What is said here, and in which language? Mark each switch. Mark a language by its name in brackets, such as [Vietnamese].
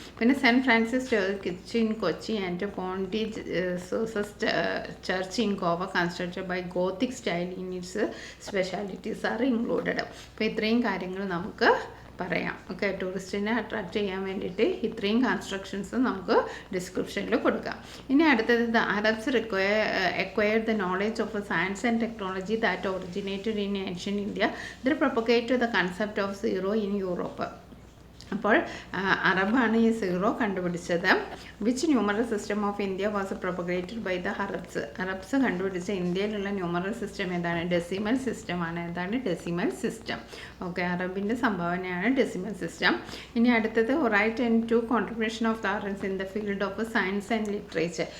[English] പിന്നെ saint Francis church in Kochi and പോണ്ടി സൂസസ് church in Goa constructed by Gothic style in its specialities are included. [Malayalam] അപ്പോൾ ഇത്രയും കാര്യങ്ങൾ നമുക്ക് പറയാം. ഓക്കെ, ടൂറിസ്റ്റിനെ അട്രാക്റ്റ് ചെയ്യാൻ വേണ്ടിയിട്ട് ഇത്രയും കൺസ്ട്രക്ഷൻസ് നമുക്ക് ഡിസ്ക്രിപ്ഷനിൽ കൊടുക്കാം. ഇനി അടുത്തത് [English] Arabs acquired the knowledge of science and technology that originated in ancient India. They propagated the concept of zero in Europe. [Malayalam] അപ്പോൾ അറബാണ് ഈ സീറോ കണ്ടുപിടിച്ചത്. [English] which numeral system of India was propagated by the Arabs [Malayalam] കണ്ടുപിടിച്ച ഇന്ത്യയിലുള്ള numeral system ഏതാണ്? Decimal സിസ്റ്റമാണ്. ഏതാണ്? Decimal system. Okay, അറബിൻ്റെ സംഭാവനയാണ് decimal system. ഇനി അടുത്തത് [English] Right and two contribution of the Arabs in the field of science and literature.